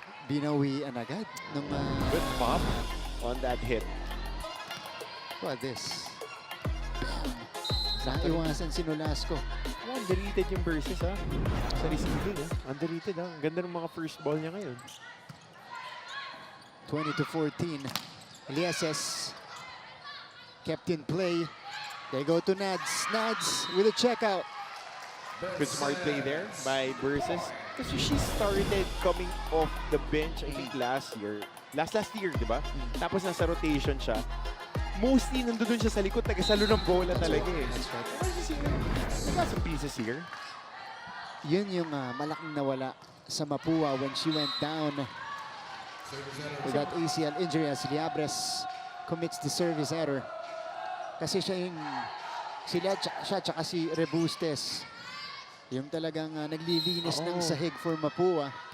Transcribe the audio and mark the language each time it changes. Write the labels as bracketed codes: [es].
[tl] Binawian agad ng [en] Good pop on that hit. [tl] what this? Naiwasan si Nolasco. Underrated yung versus ha. Sa receiving ha. Underrated ha. Ang ganda ng mga first ball niya ngayon. [en] 20-14. Lieses kept in play. They go to Nads. Nads with a checkout. Good smart play there by Versus. Kasi she started coming off the bench, I think last year. Last year, [tl] di ba? Tapos nasa rotation siya. Mostly nandun siya sa likod, tagasalo ng bola talaga eh. [en] That's right. I got some pieces here. [tl] Yun yung malaking nawala sa Mapua [en] when she went down with that ACL injury as Liabres commits the service error. [tl] Kasi siya yung siya tsaka si Rebustes yung talagang naglilinis ng sahig [en] for Mapua.